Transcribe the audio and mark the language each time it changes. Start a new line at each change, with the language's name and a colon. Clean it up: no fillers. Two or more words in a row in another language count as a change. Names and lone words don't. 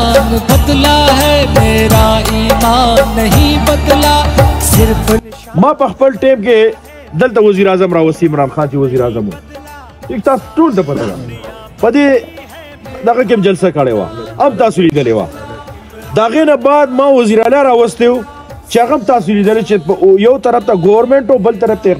Urdu: ایمان بدلا ہے میرا ایمان نہیں بدلا صرف
Pashto: ما په خپل ټیم کې دلته وزیر اعظم راوستي عمران خان چې وزیر اعظم و یک تاسو ټول ته پته ده په دې دغه کې جلسه کړې وه اب تاسو لیدلې وه د هغې نه بعد ما وزیر اعلی راوستی و چې هغه هم تاسو لیدلی چې یو طرف ته ګورمنټ او بل طرف ته